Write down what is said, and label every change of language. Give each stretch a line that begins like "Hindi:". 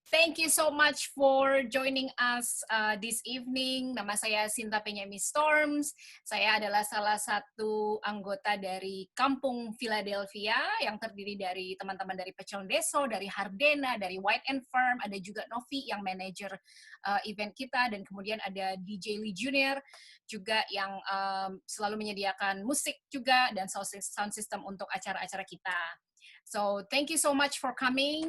English: Thank you so much for joining us this evening.
Indonesian: Nama saya Sinta Penyemi Storms. Saya adalah salah satu anggota dari Kampung Philadelphia yang terdiri dari teman-teman dari Pecel Deso, dari Hardena, dari White and Firm, ada juga Novi yang manajer event kita, dan kemudian ada DJ Lee Junior juga yang selalu menyediakan musik juga dan sound system untuk acara-acara kita.
English: So, thank you so much for coming.